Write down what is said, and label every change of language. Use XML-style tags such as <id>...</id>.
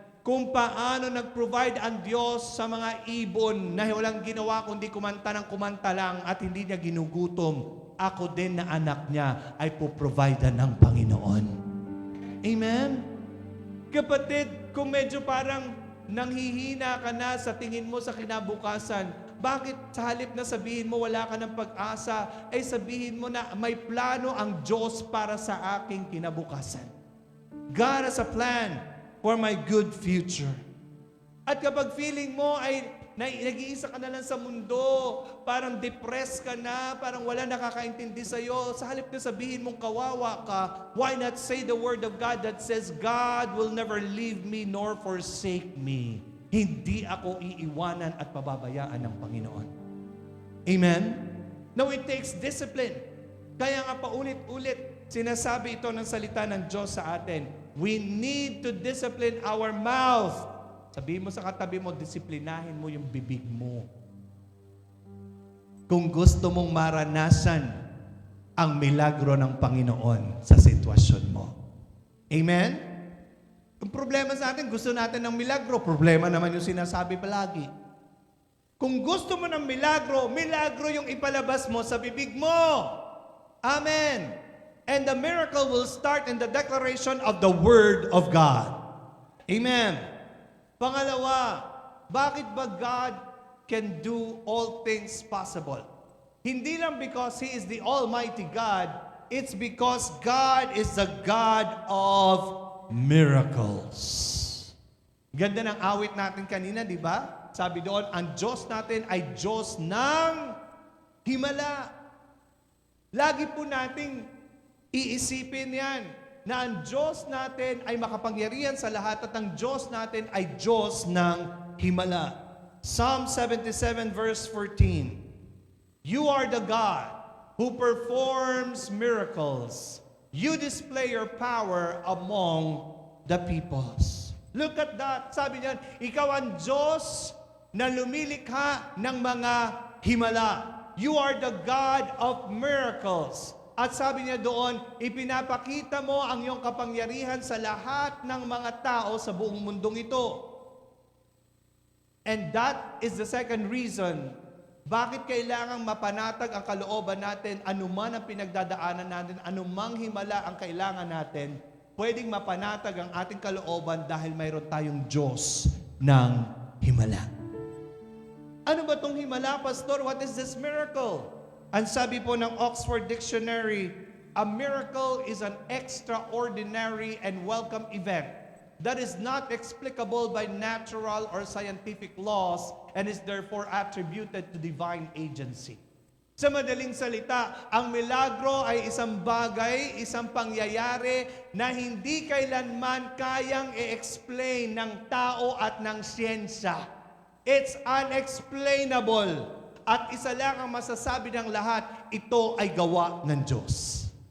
<tl>Kung paano nag-provide ang Diyos sa mga ibon na walang ginawa kundi kumanta ng kumanta lang at hindi niya ginugutom, ako din na anak niya ay po-provide ng Panginoon. Amen? Kapatid, kung medyo parang nanghihina ka na sa tingin mo sa kinabukasan, bakit sa halip na sabihin mo wala ka ng pag-asa, ay sabihin mo na may plano ang Diyos para sa aking kinabukasan.</tl> <en>God has a plan for my good future.</en> <tl>At kapag feeling mo ay nag-iisa ka na lang sa mundo, parang depressed ka na, parang wala nakakaintindi sa'yo, sa halip na sabihin mong kawawa ka,</tl> <en>why not say the Word of God that says, God will never leave me nor forsake me.</en> <tl>Hindi ako iiwanan at pababayaan ng Panginoon. Amen?</tl> <en>Now, it takes discipline.</en> <tl>Kaya nga paulit-ulit, sinasabi ito ng salita ng Diyos sa atin.</tl> <en>We need to discipline our mouth.</en> <tl>Sabihin mo sa katabi mo, disiplinahin mo yung bibig mo. Kung gusto mong maranasan ang milagro ng Panginoon sa sitwasyon mo. Amen? Ang problema sa atin, gusto natin ng milagro. Problema naman yung sinasabi palagi. Kung gusto mo ng milagro, milagro yung ipalabas mo sa bibig mo. Amen.</tl> <en>And the miracle will start in the declaration of the Word of God. Amen.</en> <tl>Pangalawa, bakit ba</tl> <en>God can do all things possible?</en> <tl>Hindi lang</tl> <en>because He is the Almighty God, it's because God is the God of miracles.</en> <tl>Ganda ng awit natin kanina, di ba? Sabi doon, ang Diyos natin ay Diyos ng himala. Lagi po nating iisipin yan, na ang Diyos natin ay makapangyarihan sa lahat at ang Diyos natin ay Diyos ng himala.</tl> <en>Psalm 77 verse 14. You are the God who performs miracles. You display your power among the peoples. Look at that.</en> <tl>Sabi niyan, ikaw ang Diyos na lumilikha ng mga himala.</tl> <en>You are the God of miracles.</en> <tl>At sabi niya doon, ipinapakita mo ang iyong kapangyarihan sa lahat ng mga tao sa buong mundong ito.</tl> <en>And that is the second reason</en> <tl>bakit kailangang mapanatag ang kalooban natin, anuman ang pinagdadaanan natin, anumang himala ang kailangan natin, pwedeng mapanatag ang ating kalooban dahil mayroon tayong Diyos ng himala. Ano ba itong himala, Pastor?</tl> <en>What is this miracle?</en> <tl>Ang sabi po ng Oxford Dictionary,</tl> <en>A miracle is an extraordinary and welcome event that is not explicable by natural or scientific laws and is therefore attributed to divine agency.</en> <tl>Sa madaling salita, ang milagro ay isang bagay, isang pangyayari na hindi kailanman kayang i-explain ng tao at ng siyensya.</tl> <en>It's unexplainable.</en> <tl>At isa lang ang masasabi ng lahat, ito ay gawa ng Diyos.</tl>